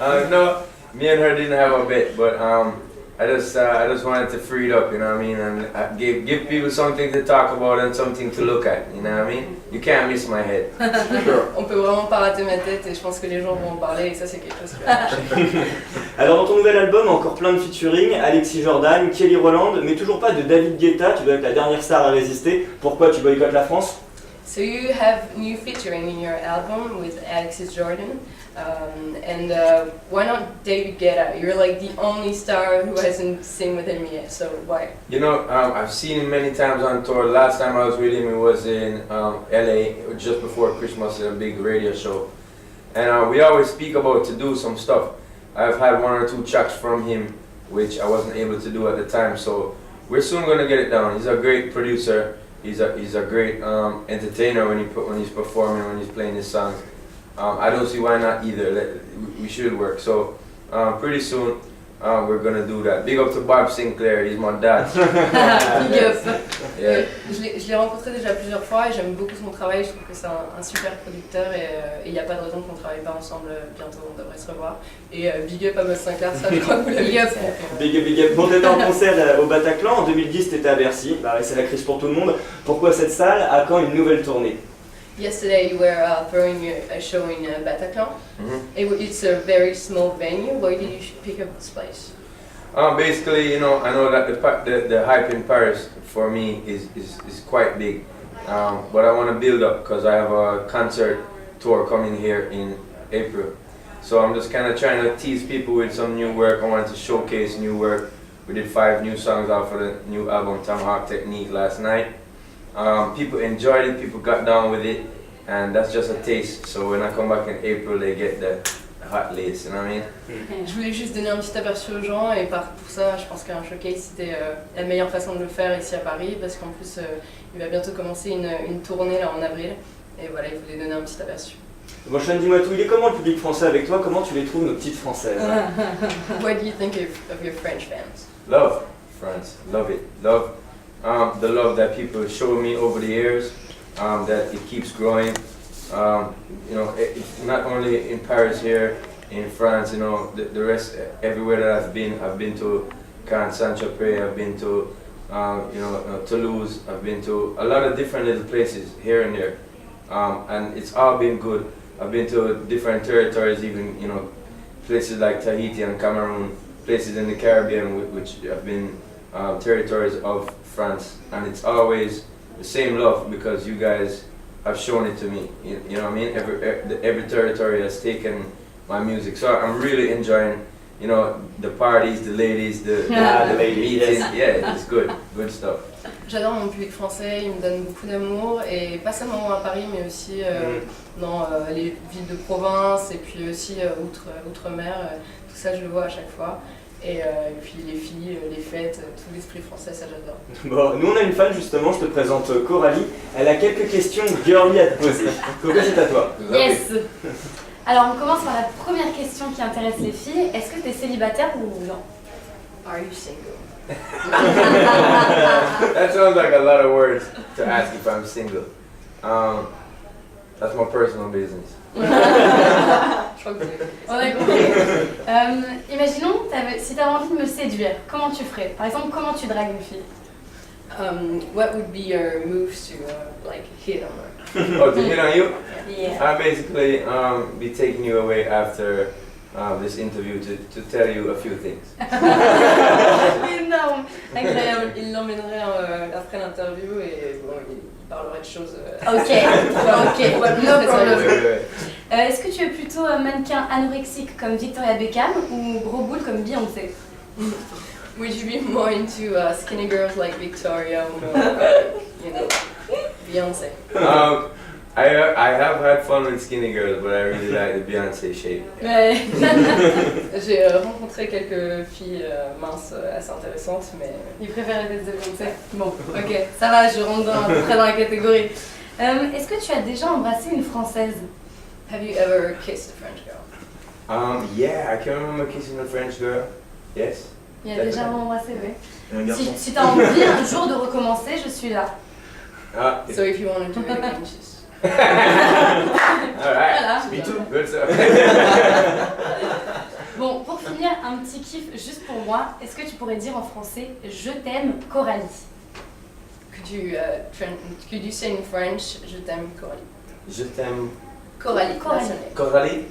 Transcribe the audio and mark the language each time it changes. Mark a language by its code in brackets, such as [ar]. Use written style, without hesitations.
[en] No, me and her didn't have a bet, but I just wanted to free it up, you know what I mean, and give people something to talk about and something to look at, you know what I mean. You can't miss my head. Sure. [fr] On peut vraiment pas rater ma tête et je pense que les gens vont en parler et ça c'est quelque chose qui va marcher. Alors dans ton nouvel album, encore plein de featuring, Alexis Jordan, Kelly Rowland, mais toujours pas de David Guetta, tu dois être la dernière star à résister. Pourquoi tu boycottes la France? [en] So you have new featuring in your album with Alexis Jordan, and why not David Guetta? You're like the only star who hasn't sing with him yet, so why? You know, I've seen him many times on tour. Last time I was with him, it was in LA, just before Christmas, a big radio show. And we always speak about to do some stuff. I've had one or two tracks from him, which I wasn't able to do at the time, so we're soon going to get it down. He's a great producer. He's a great entertainer when he's performing, when he's playing his songs. I don't see why not either. We should work. So pretty soon we're gonna do that. Big up to Bob Sinclair, he's my dad. Big up. Yeah. [fr] Je l'ai rencontré déjà plusieurs fois et j'aime beaucoup son travail. Je trouve que c'est un super producteur et il n'y a pas de raison qu'on ne travaille pas ensemble bientôt. On devrait se revoir. Et [en] big up [fr] à Bob Sinclair, ça je crois que vous l'avez dit. [en] Big up. [fr] Bon, t'étais en concert au Bataclan, en 2010 t'étais à Bercy, bah ouais, c'est la crise pour tout le monde. Pourquoi cette salle? À quand une nouvelle tournée? [en] Yesterday you were throwing a show in Bataclan. Mm-hmm. It's a very small venue. Why did you pick up this place? Basically, you know, I know that the hype in Paris for me is quite big, but I want to build up because I have a concert tour coming here in April. So I'm just kind of trying to tease people with some new work. I wanted to showcase new work. We did 5 new songs off of the new album Tomahawk Technique last night. People enjoyed it, people got down with it, and that's just a taste. So when I come back in April, they get the hot lace, you know what I mean? [fr] Je voulais juste donner un petit aperçu aux gens et pour ça, je pense qu'un showcase c'était la meilleure façon de le faire ici à Paris parce qu'en plus il va bientôt commencer une tournée là en avril et voilà, il voulait donner un petit aperçu. Bon, Sean, dis-moi tout, il est comment le public français avec toi? Comment tu les trouves, nos petites françaises? [en] What do you think of your French fans? Love France, love it, love the love that people show me over the years, that it keeps growing. You know, not only in Paris here, in France, you know, the rest, everywhere that I've been to Cannes, Saint-Tropez, I've been to, you know, Toulouse, I've been to a lot of different little places here and there, and it's all been good. I've been to different territories, even, you know, places like Tahiti and Cameroon, places in the Caribbean, which have been territories of France, and it's always the same love because you guys have shown it to me. You know what I mean? Every territory has taken my music. So I'm really enjoying, you know, the parties, the ladies, the ladies, meetings. yes. Yeah, it's good stuff. [fr] J'adore mon public français, il me donne beaucoup d'amour et pas seulement à Paris mais aussi dans les villes de province et puis aussi outre-mer, tout ça je le vois à chaque fois. Et puis les filles, les fêtes, tout l'esprit français, ça j'adore. Bon, nous on a une fan justement, je te présente Coralie. Elle a quelques questions girly à te poser. Coco, c'est à toi. [en] Yes. [fr] Alors on commence par la première question qui intéresse les filles. Est-ce que tu es célibataire ou non? [en] Are you single? That sounds like a lot of words to ask if I'm single. That's my personal business. [fr] Je crois que On a compris. Imaginons, si tu avais envie de me séduire, comment tu ferais? Par exemple, comment tu dragues une fille? [en] What would be your moves to like hit on her? Oh, to hit on you? Yeah. I basically be taking you away after this interview to tell you a few things. [fr] Énorme. Incroyable, il l'emmènerait après l'interview et bon, il parlerait de choses. [en] Ok, ok, no problem. [fr] Ouais. Est-ce que tu es plutôt un mannequin anorexique comme Victoria Beckham ou gros boule comme Beyoncé? [en] Would you be more into skinny girls like Victoria or you know, Beyoncé? I have had fun with skinny girls, but I really like the Beyoncé shape. [fr] Ouais. J'ai rencontré quelques filles minces assez intéressantes, mais Il préfère les têtes de Beyoncé. Bon, ok, ça va, je rentre à peu près dans la catégorie. Est-ce que tu as déjà embrassé une Française? [en] have you ever kissed a French girl? Yeah, I can remember kissing a French girl. Yes. [fr] Il y a déjà embrassé, oui. Et un garçon. Si tu as envie un jour de recommencer, je suis là. [en] So if you want to do it again, just... Alright. [fr] Voilà. [en] Me too. Good stuff. [fr] Bon, pour finir, un petit kiff juste pour moi. Est-ce que tu pourrais dire en français « Je t'aime, Coralie » [en] Could you say in French, [fr] je t'aime, [en] Coralie? [fr] Je t'aime. Coralie, Coralie. [en] that's her name. Coralie?